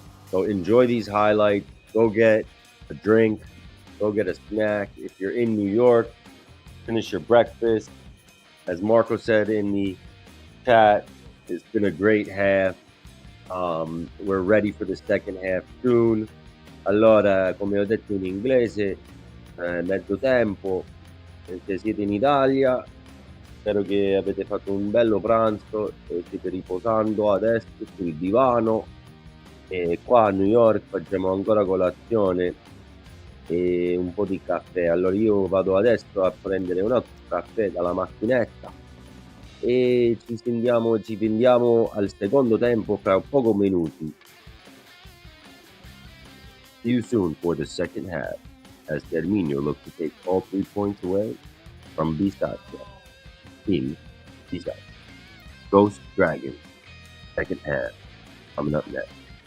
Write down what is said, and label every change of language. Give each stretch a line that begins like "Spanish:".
English: So enjoy these highlights. Go get a drink. Go get a snack. If you're in New York, finish your breakfast. As Marco said in the chat, it's been a great half. We're ready for the second half soon.
Italian: Allora, come ho detto in inglese, mezzo tempo, se siete in Italia, spero che avete fatto un bello pranzo e siete riposando adesso sul divano. E qua a New York facciamo ancora colazione e un po' di caffè. Allora io vado adesso a prendere un altro caffè dalla macchinetta e ci vediamo al secondo tempo fra pochi minuti.
English: See you soon for the second half as Terminio looks to take all 3 points away from Bisaccia. Team Bisaccia. Ghost Dragon. Second half coming up next.